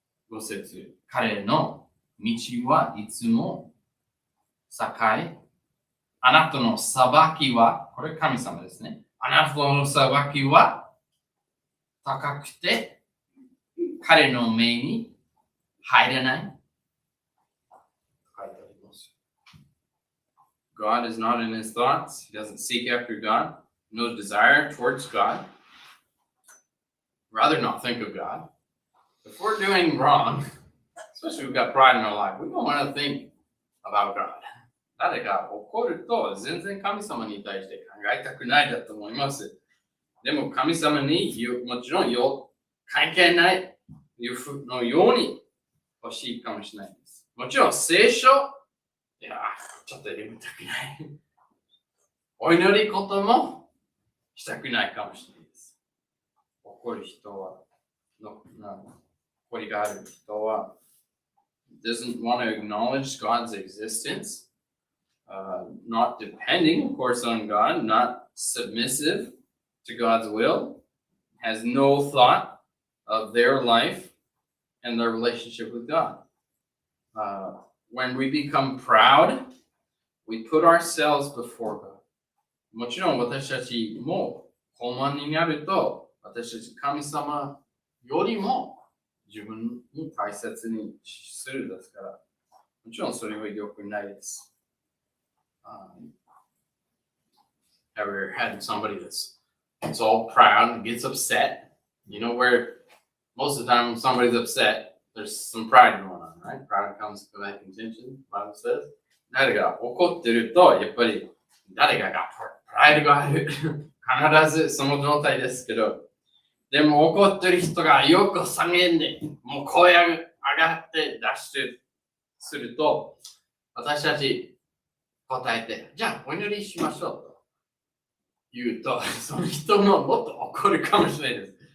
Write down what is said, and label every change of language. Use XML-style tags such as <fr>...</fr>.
<ja>5節、彼の道はいつも栄え、あなたの裁きは、これ神様ですね。あなたの裁きは高くて、彼の目に入らない。書いてあります。</ja> <en>God is not in his thoughts. He doesn't seek after God. No desire towards God. Rather not think of God. If we're doing wrong, especially if we've got pride in our life, we don't want to think about God.</en> <ja>誰が怒ると全然神様に対して考えたくないだと思います。でも神様にもちろん関係ないのように欲しいかもしれないです。もちろん聖書、いや、ちょっと読みたくない。お祈りこともしたくないかもしれないです。怒る人は、怒りがある人は、</ja> <en>doesn't want to acknowledge God's existence, not depending, of course, on God, not submissive to God's will, has no thought of their life and their relationship with God. When we become proud, we put ourselves before God.</en> <ja>もちろん私たちも傲慢になると、私たち神様よりも自分に大切にするですから、もちろんそれは良くないです。</ja> <en>Ever had somebody that's all proud and gets upset? You know where most of the time when somebody's upset, there's some pride going on, right? Pride comes to that contention, the Bible says.</en> <ja>誰が怒ってると、やっぱり誰かがプライドがある。必ずその状態ですけど、でも怒ってる人がよく叫んで、もう声上がって出してすると、私たち答えて、じゃあお祈りしましょうと言うと、その人ももっと怒るかもしれないです。</ja>